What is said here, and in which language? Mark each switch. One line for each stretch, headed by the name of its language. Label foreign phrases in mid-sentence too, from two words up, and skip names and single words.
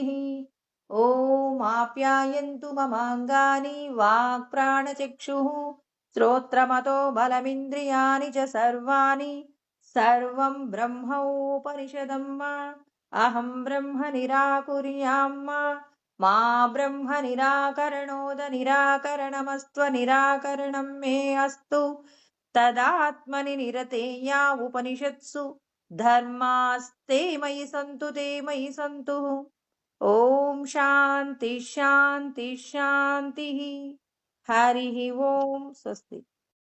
Sanskrit: ఓం ఆప్యాయంతు మమాంగాని వాక్ ప్రాణచక్షుః శ్రోత్రమతో బలమింద్రియాణి చ సర్వాణి సర్వం బ్రహ్మోపనిషదం మా అహం బ్రహ్మ నిరాకుర్యాం మా బ్రహ్మ నిరాకరణోద నిరాకరణమస్త్వ నిరాకరణం మే అస్తు. तदात्मनि निरते या उपनिषत्सु धर्मास्ते मयि सन्तु ते मयि सन्तु। ओम शांति शांति शांति। हरि ओम। स्वस्ति।